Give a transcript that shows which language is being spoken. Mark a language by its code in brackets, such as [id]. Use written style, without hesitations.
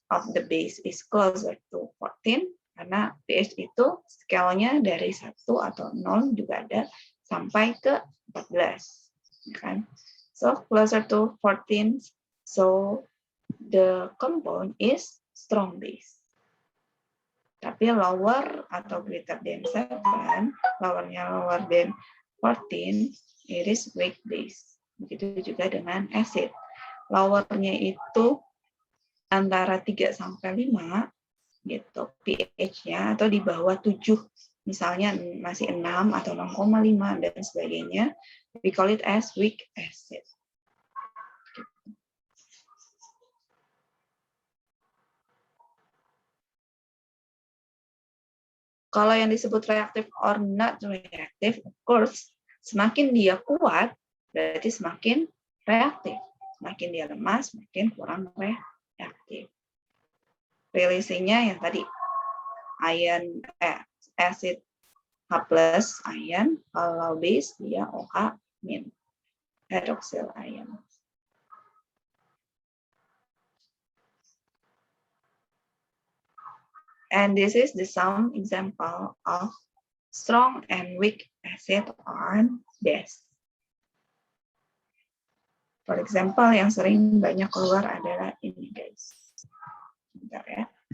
[en] of the base is closer to 14, [id] karena pH itu scale-nya dari 1 atau 0 juga ada sampai ke 14. Kan? [en] So closer to 14, so the compound is strong base. Tapi lower atau greater than 7, lowernya lower than 14, it is weak base. [id] Begitu juga dengan acid. Lowernya itu antara 3 sampai 5 gitu pH-nya, atau di bawah 7, misalnya masih 6 atau 6,5 dan sebagainya, [en] we call it as weak acid. [id] Kalau yang disebut reaktif or not reaktif, of course, semakin dia kuat, berarti semakin reaktif. Semakin dia lemah, semakin kurang reaktif. Releasingnya yang tadi, ion, acid H+, ion, kalau base dia OH-, hydroxyl ion. [en] And this is the some example of strong and weak acid on base. For example, [id] yang sering banyak keluar adalah ini, guys. Bentar ya.